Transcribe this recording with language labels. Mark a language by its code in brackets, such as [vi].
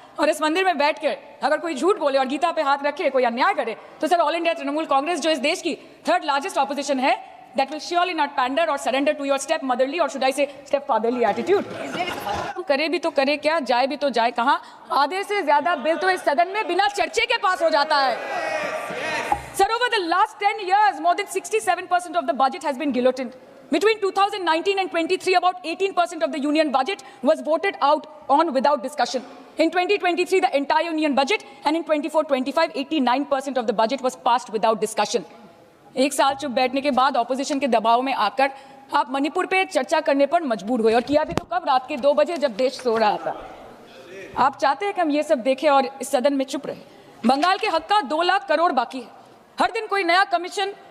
[hi] और इस मंदिर में बैठ के अगर कोई झूठ बोले और गीता पे हाथ रखे, कोई अन्याय करे, तो sir all India Trinamool Congress, जो इस देश की 3rd लार्जेस्ट ऑपोजिशन है, [en] that will surely not pander or surrender to your step motherly, or should I say step fatherly attitude। [hi] करे भी तो करे क्या, जाए भी तो जाए कहाँ। आधे से ज्यादा बिल तो इस सदन में बिना चर्चे के पास हो जाता है। [en] Sir, over the last 10 years, more than 67% of the budget has been guillotined. Between 2019 and 23, about 18% of the union budget was voted out on without discussion. In 2023, the entire union budget, and in 24-25, 89% of the budget was passed without discussion. [hi] एक साल चुप बैठने के बाद opposition के दबाव में आकर आप मणिपुर पे चर्चा करने पर मजबूर हुए, और किया भी तो कब, रात के 2 बजे जब देश सो रहा था। आप चाहते हैं कि हम ये सब देखें और इस सदन में चुप रहे। बंगाल के हक का 2 लाख करोड़ बाकी है। हर दिन कोई नया कमीशन